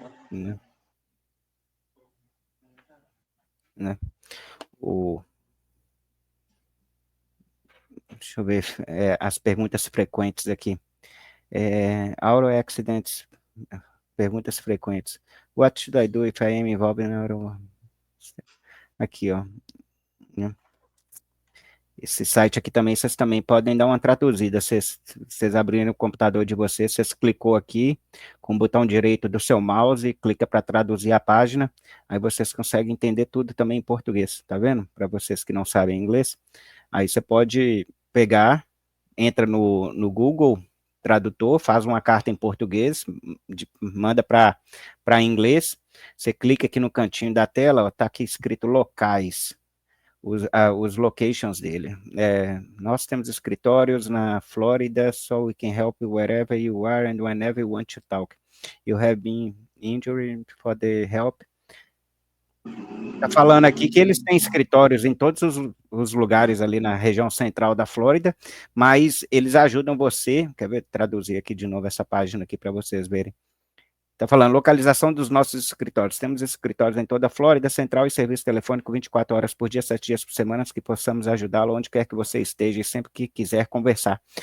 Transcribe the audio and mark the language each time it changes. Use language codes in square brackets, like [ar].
[pt] Né? Né? O, Deixa eu ver as perguntas frequentes aqui. [en] Auto accidents, [pt] perguntas frequentes. [en] What should I do if I am involved in auto... [pt] Aqui, ó. Esse site aqui também, vocês também podem dar uma traduzida. Vocês abrirem o computador de vocês, vocês clicou aqui com o botão direito do seu mouse, clica para traduzir a página, aí vocês conseguem entender tudo também em português, tá vendo? Para vocês que não sabem inglês. Aí você pode pegar, entra no Google Tradutor, faz uma carta em português, manda para inglês, você clica aqui no cantinho da tela, está aqui escrito locais. Os locations dele. Nós temos escritórios na Flórida, [en] so we can help you wherever you are and whenever you want to talk. You have been injured for the help. [pt] Está falando aqui que eles têm escritórios em todos os lugares ali na região central da Flórida, mas eles ajudam você, quer ver, traduzir aqui de novo essa página aqui para vocês verem. Está falando, localização dos nossos escritórios. Temos escritórios em toda a Flórida Central e serviço telefônico 24 horas por dia, 7 dias por semana, que possamos ajudá-lo onde quer que você esteja e sempre que quiser conversar.